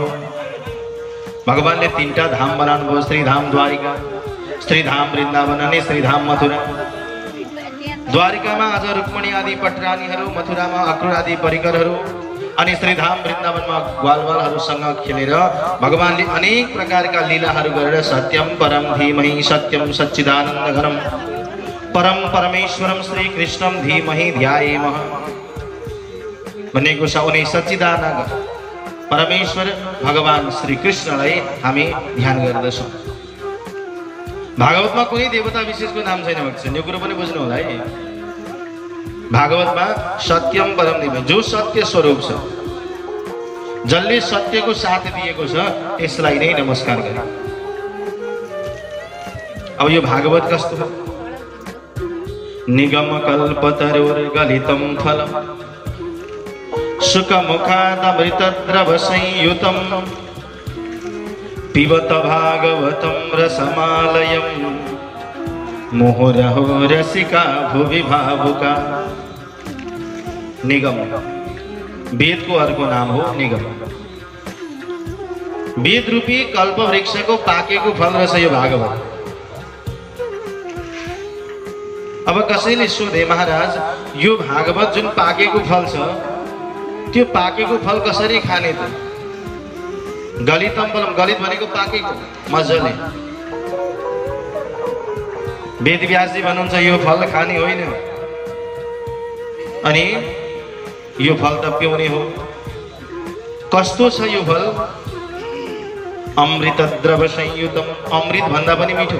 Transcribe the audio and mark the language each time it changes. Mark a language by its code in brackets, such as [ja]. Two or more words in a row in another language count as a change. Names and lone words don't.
[ne] भगवानले तीनटा धाम बनाउनु भयो, श्रीधाम द्वारिका, श्रीधाम वृन्दावन अनि श्रीधाम मथुरा। द्वारिकामा आज रुक्मणी आदि पटरानीहरू, मथुरामा अक्रूर आदि परिकरहरू, अनि श्रीधाम वृन्दावनमा ग्वालवालहरूसँग खेलेर भगवानले अनेक प्रकारका लीलाहरू गरेर [sa] सत्यम परम धीमहि सत्यम सच्चिदानन्दघनम परम परमेश्वरम श्री कृष्णम धीमहि ध्यायेमः [ne] भनेको छ। उनी सच्चिदानन्द परमेश्वर भगवान श्री कृष्णलाई हामी ध्यान गर्दछौँ। भागवतमा कुनै देवता विशेषको नाम छैन भक्तजन, यो कुरो पनि बुझ्नु होला है। भागवतमा [sa] सत्यम परम धीम, [ne] जो सत्य स्वरूप छ, जसले सत्यको साथ दिएको छ, त्यसलाई नै नमस्कार गरे। अब यो भागवत कस्तो हो? [sa] निगम कल्पतरुर्गलितं फलम् सुखमुखादमृतद्रव संयुतं पिबत भागवतं रसमालयं मुहुरहो रसिका भुवि भावुका। [ne] निगम वेद को अर्को नाम हो निगम। वेद रूपी कल्प वृक्षको पाकेको फल रहेछ यो भागवत। अब कसैले सोधे महाराज यो भागवत जुन पाकेको फल छ त्यो पाकेको फल कसरी खाने त? [sa] गलितम फलम, [ne] गलित भनेको पाकेको मजाले। वेदव्यासजी भन्नुहुन्छ यो फल खाने होइन, अनि यो फल त पिउने हो। कस्तो छ यो फल? [sa] अमृत द्रव संयुतम, [ne] अमृत भन्दा पनि मिठो।